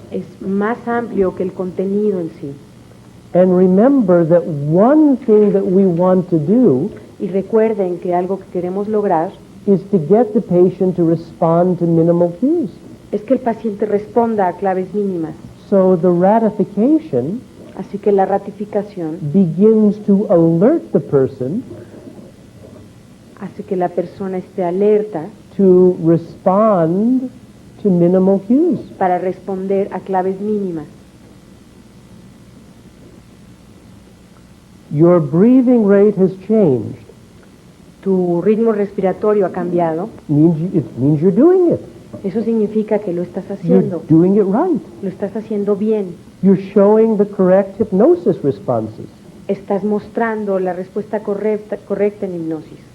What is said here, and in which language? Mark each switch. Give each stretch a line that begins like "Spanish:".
Spanish: es más amplio que el contenido en sí.
English: And remember that one thing that we want to do
Spanish: Y recuerden que algo que queremos lograr
English: is to get the patient to respond to minimal cues.
Spanish: es que el paciente responda a claves mínimas.
English: So the ratification
Spanish: Así que la ratificación
English: begins to alert the person
Spanish: hace que la persona esté alerta
English: to respond to minimal cues.
Spanish: para responder a claves mínimas.
English: Your breathing rate has changed.
Spanish: Tu ritmo respiratorio ha cambiado.
English: It means you're doing it.
Spanish: Eso significa que lo estás
English: You're
Spanish: haciendo.
English: doing it right.
Spanish: Lo estás haciendo bien.
English: You're showing the correct hypnosis responses.
Spanish: Estás mostrando la respuesta correcta en hipnosis.